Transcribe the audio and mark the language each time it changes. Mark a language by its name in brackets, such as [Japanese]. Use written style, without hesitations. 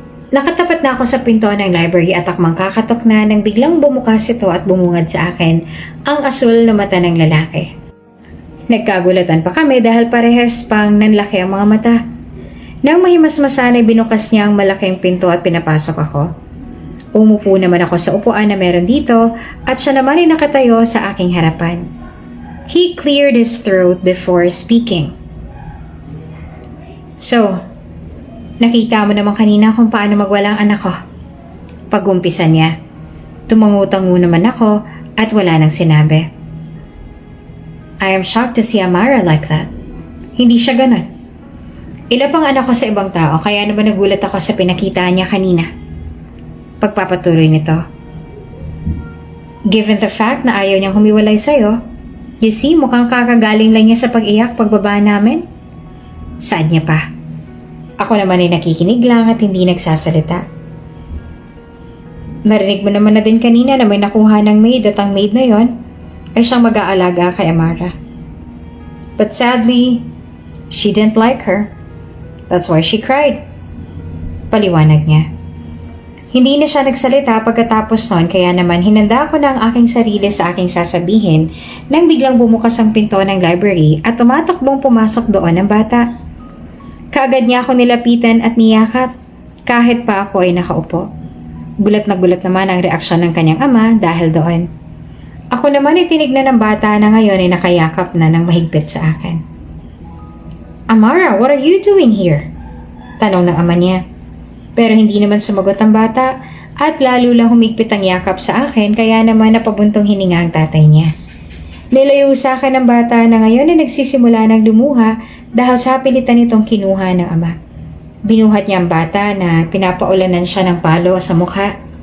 [Filipino] Nakatapat na ako sa pinto ng library at akmang kakatok na nang biglang bumukas ito at bumungad sa akin ang asul na mata ng lalaki. Nagkagulatan pa kami dahil parehas pang nanlaki ang mga mata. Nang mahimasmasan ay binukas niya ang malaking pinto at pinapasok ako. Umupo naman ako sa upuan na meron dito at siya naman ay nakatayo sa aking harapan. [English] He cleared his throat before speaking. [Filipino] So, nakita mo naman kanina kung paano magwala ang anak ko. Pag-umpisa niya, tumangutango naman ako at wala nang sinabi. [English] I am shocked to see Amara like that. [Filipino] Hindi siya ganun. Ilapang anak ko sa ibang tao kaya naman nagulat ako sa pinakita niya kanina. Pagpapatuloy nito. [English] Given the fact [Filipino] na ayaw niyang humiwalay sa'yo, [English] you see, [Filipino] mukhang kakagaling lang niya sa pag-iyak pagbaba namin. Saad niya pa. Ako naman ay nakikinig lang at hindi nagsasalita. Narinig mo naman na din kanina na may nakuha ng maid at ang maid na yon ay siyang mag-aalaga kay Amara. [English] But sadly, she didn't like her. That's why she cried. [Filipino] Paliwanag niya. Hindi na siya nagsalita pagkatapos noon kaya naman hinanda ko na ang aking sarili sa aking sasabihin nang biglang bumukas ang pinto ng library at tumatakbong pumasok doon ang bata. Kaagad niya ako nilapitan at niyakap kahit pa ako ay nakaupo. Gulat naman ang reaksyon ng kanyang ama dahil doon. Ako naman ay tinignan ng bata na ngayon ay nakayakap na ng mahigpit sa akin. [English] Amara, what are you doing here? [Filipino] Tanong ng ama niya. Pero hindi naman sumagot ang bata at lalo lang humigpit ang yakap sa akin kaya naman napabuntong hininga ang tatay niya. Nilayo sa akin ng bata na ngayon ay nagsisimula ng lumuha dahil sa pilitan itong kinuha ng ama. Binuhat niya ang bata na pinapaulanan siya ng palo sa mukha.